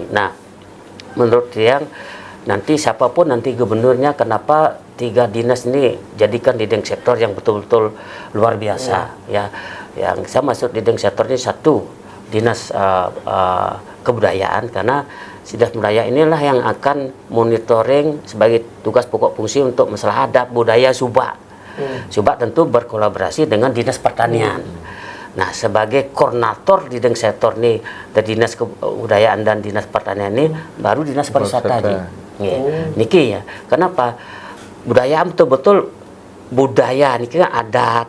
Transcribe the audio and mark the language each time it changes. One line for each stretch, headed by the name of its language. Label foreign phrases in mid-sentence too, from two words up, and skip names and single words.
Indonesian: Nah, menurut yang nanti siapapun nanti gubernurnya, kenapa 3 dinas ini jadikan
English: leading sektor
Indonesian: yang betul-betul luar biasa ya. Yang saya masuk
English: leading sektor
Indonesian: ini 1 dinas kebudayaan, karena dinas budaya inilah yang akan monitoring sebagai tugas pokok fungsi untuk masalah adat budaya Subak. Subak tentu berkolaborasi dengan dinas pertanian. Nah, sebagai koordinator di sektor ini, dari dinas kebudayaan dan dinas pertanian ini, baru dinas pariwisata ini. Niki ya. Kenapa? Budaya betul-betul budaya niki kan adat.